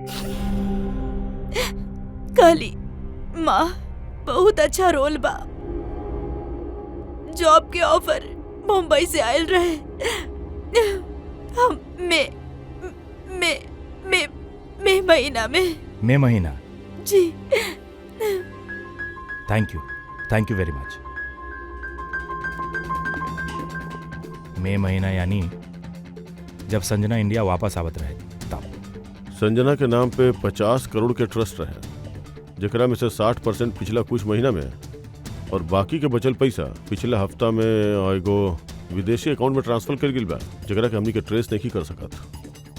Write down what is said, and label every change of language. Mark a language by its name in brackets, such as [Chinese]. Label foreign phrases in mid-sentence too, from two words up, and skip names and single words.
[Bhojpuri] कहली माँ बहुत अच्छा रोल बा। जॉब के ऑफर मुंबई से आयल रहे। हम मई महीना में जी। [English] Thank you very much. [Bhojpuri] मई महीना यानी जब संजना इंडिया वापस आवत रहे तब। संजना के नाम पे 50 करोड़ के ट्रस्ट रहे, जेकरा में से 60% पिछला कुछ महीना में और बाकी के बचल पैसा पिछला हफ्ता में एगो विदेशी अकाउंट में ट्रांसफर कर गिल बा, जेकरा के हमनी के ट्रेस नहीं कर सकत।